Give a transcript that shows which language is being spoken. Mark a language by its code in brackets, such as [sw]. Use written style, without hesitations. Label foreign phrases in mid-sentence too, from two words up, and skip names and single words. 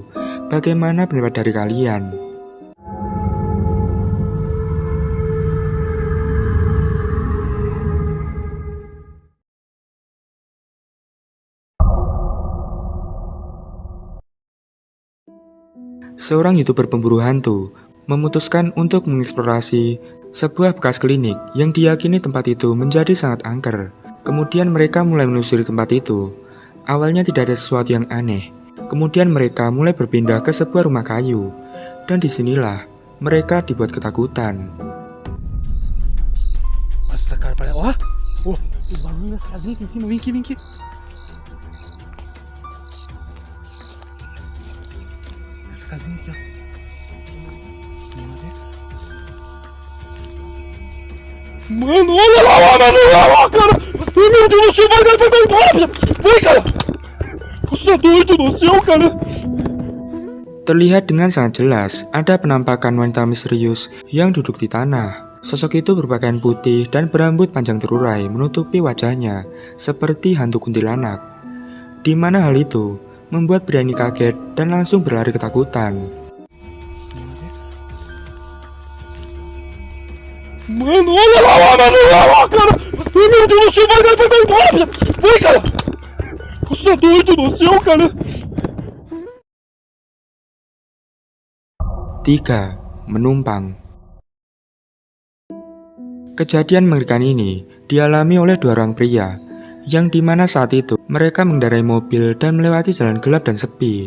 [id] Bagaimana pendapat dari kalian? Seorang YouTuber pemburu hantu memutuskan untuk mengeksplorasi sebuah bekas klinik yang diyakini tempat itu menjadi sangat angker. Kemudian mereka mulai menelusuri tempat itu. Awalnya tidak ada sesuatu yang aneh. Kemudian mereka mulai berpindah ke sebuah rumah kayu. Dan disinilah mereka dibuat ketakutan. Wah, [pt] os barulhos das casinhas aqui em cima. Vem aqui, vem aqui. Essa casinha aqui, ó. Mano, olha lá, cara! Ai, meu Deus do céu, vai embora! Vai, cara! Você é doido do céu, cara! [id] Terlihat dengan sangat jelas ada penampakan wanita misterius yang duduk di tanah. Sosok itu berpakaian putih dan berambut panjang terurai menutupi wajahnya seperti hantu kuntilanak. Di mana hal itu membuat pria ini kaget dan langsung berlari ketakutan. [pt] Mano, olha lá, cara! Ai, meu Deus do céu, vai embora! Vai, cara! Você é doido do céu, cara! [id] 3. Menumpang. Kejadian mengerikan ini dialami oleh dua orang pria, yang dimana saat itu mereka mengendarai mobil dan melewati jalan gelap dan sepi.